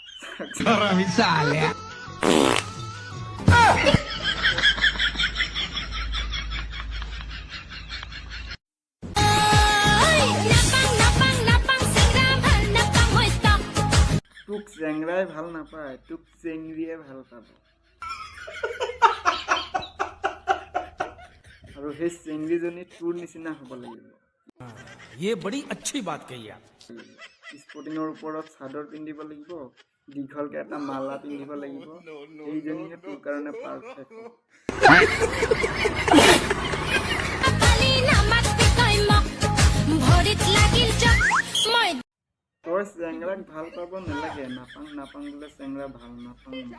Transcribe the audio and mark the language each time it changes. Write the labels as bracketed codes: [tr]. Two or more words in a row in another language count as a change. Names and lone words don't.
[as] তোক চেংৰাই ভাল নাপায়, তোক চেংৰিয়ে ভাল পাব। আৰু সেই চেংৰিজনী তোৰ নিচিনা হ'ব লাগিব। [hi] ये बड़ी अच्छी बात कही आप। [as] স্পৰ্টিঙৰ ওপৰত চাদৰ পিন্ধিব লাগিব, দীঘলকে এটা মালা পিন্ধিব লাগিব, সেইজনীহে তোৰ কাৰণে পাৰফেক্ট। তই চেংৰাক ভাল পাব নালাগে, নাপাং নাপাং বোলে চেংৰা ভাল নাপাং।